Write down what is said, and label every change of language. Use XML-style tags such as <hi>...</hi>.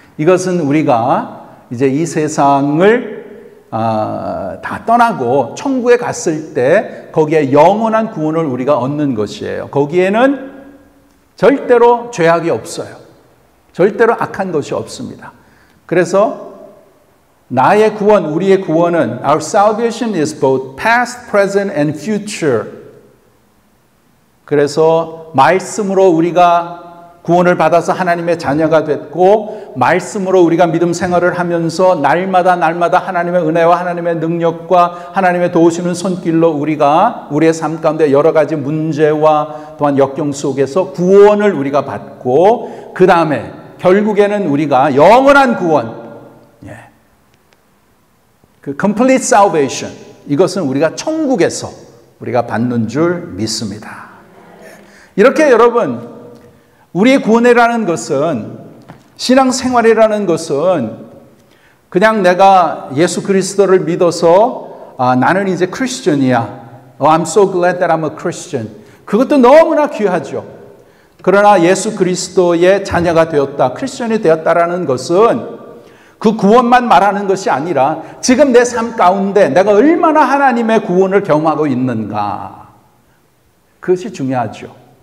<ko>이것은 우리가 이제 이 세상을 다 떠나고 천국에 갔을 때 거기에 영원한 구원을 우리가 얻는 것이에요. 거기에는 절대로 죄악이 없어요. 절대로 악한 것이 없습니다. 그래서 나의 구원, 우리의 구원은</ko> <en>Our salvation is both past, present and future.</en> <ko>그래서 말씀으로 우리가 구원을 받아서 하나님의 자녀가 됐고, 말씀으로 우리가 믿음 생활을 하면서 날마다 하나님의 은혜와 하나님의 능력과 하나님의 도우시는 손길로 우리가 우리의 삶 가운데 여러 가지 문제와 또한 역경 속에서 구원을 우리가 받고, 그 다음에 결국에는 우리가 영원한 구원, 그</ko> <en>complete salvation,</en> <ko>이것은 우리가 천국에서 우리가 받는 줄 믿습니다. 이렇게 여러분, 우리의 구원이라는 것은, 신앙생활이라는 것은 그냥 내가 예수 그리스도를 믿어서 나는 이제 크리스천이야.</ko> <en>I'm so glad that I'm a Christian.</en> <ko>그것도 너무나 귀하죠. 그러나 예수 그리스도의 자녀가 되었다, 크리스천이 되었다라는 것은 그 구원만 말하는 것이 아니라 지금 내 삶 가운데 내가 얼마나 하나님의 구원을 경험하고 있는가, 그것이 중요하죠.</ko>